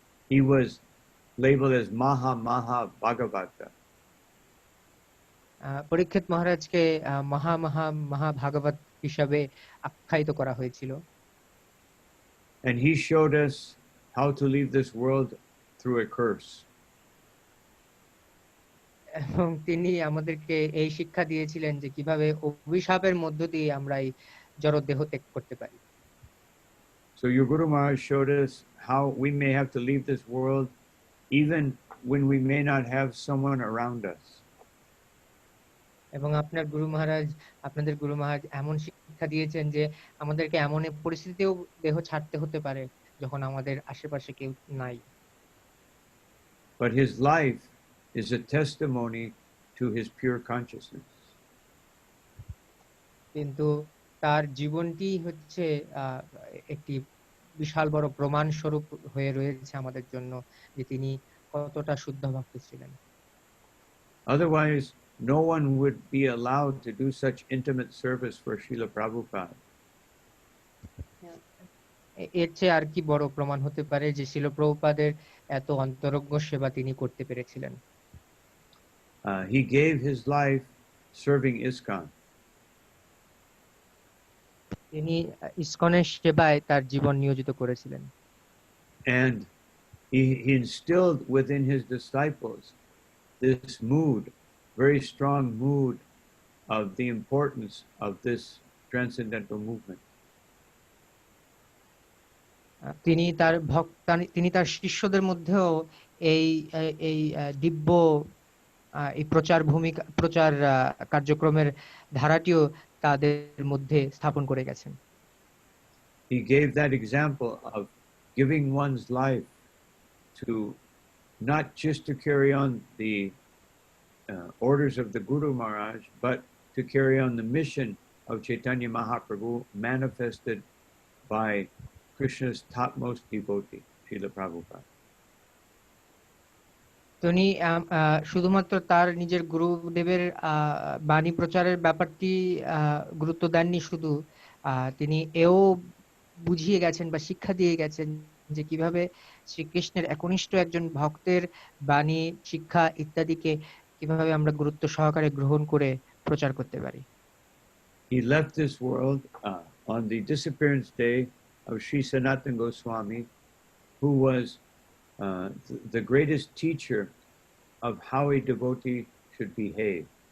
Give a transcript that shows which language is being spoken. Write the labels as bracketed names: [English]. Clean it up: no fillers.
[English] He was labeled as Maha Bhagavata. [Bangla] পরীক্ষিত মহারাজকে মহা ভাগবত হিসাবে আখ্যায়িত করা হয়েছিল। [English] And he showed us how to leave this world through a curse. [Bangla] এবং তিনি আমাদেরকে এই শিক্ষা দিয়েছিলেন যে কিভাবে অভিশাপের মধ্য দিয়ে আমরা এই জড় দেহ ত্যাগ করতে পারি। [English] So your Guru Maharaj showed us how we may have to leave this world even when we may not have someone around us. [Bangla] এবং আপনাদের গুরু মহারাজ এমন শিক্ষা দিয়েছেন যে আমাদেরকে এমন পরিস্থিতিতেও দেহ ছাড়তে হতে পারে যখন আমাদের আশেপাশে কেউ নাই। [English] But his life is a testimony to his pure consciousness. [Bangla] কিন্তু তার জীবনটি হচ্ছে একটি বিশাল বড় প্রমাণ স্বরূপ হয়ে রয়েছে আমাদের জন্য যে তিনি কতটা শুদ্ধ ভক্ত ছিলেন। [English] Otherwise, no one would be allowed to do such intimate service for Srila Prabhupada. [Bangla] এর চেয়ে আর কি বড় প্রমাণ হতে পারে যে শিল প্রভুপাদের এত অন্তরঙ্গ সেবা তিনি করতে পেরেছিলেন। [English] He gave his life serving ISKCON. [Bangla] তিনি ইসকনের সেবায় তার জীবন নিয়োজিত করেছিলেন। [English] And he instilled within his disciples this mood, very strong mood of the importance of this transcendental movement. [Bangla] তিনি তার শিষ্যদের মধ্যেও এই এই দিব্য এই প্রচার কার্যক্রমের ধারাটিও তাদের মধ্যে স্থাপন করে গেছেন। [English] He gave that example of giving one's life to not just to carry on the orders of the Guru Maharaj, but to carry on the mission of Chaitanya Mahaprabhu manifested by Krishna's topmost devotee, Srila Prabhupada. [Bangla] তিনি শুধুমাত্র তার নিজের গুরুদেবের বাণী প্রচারের ব্যাপারটি গুরুত্ব দেননি, শুধু তিনি এও বুঝিয়ে গেছেন বা শিক্ষা দিয়ে গেছেন যে কিভাবে শ্রীকৃষ্ণের একনিষ্ঠ একজন ভক্তের বাণী, শিক্ষা ইত্যাদিকে কিভাবে আমরা গুরুত্ব সহকারে গ্রহণ করে প্রচার করতে পারি। [English] He left this world on the disappearance day of Sri Sanatana Goswami, who was the greatest teacher of how a devotee should behave.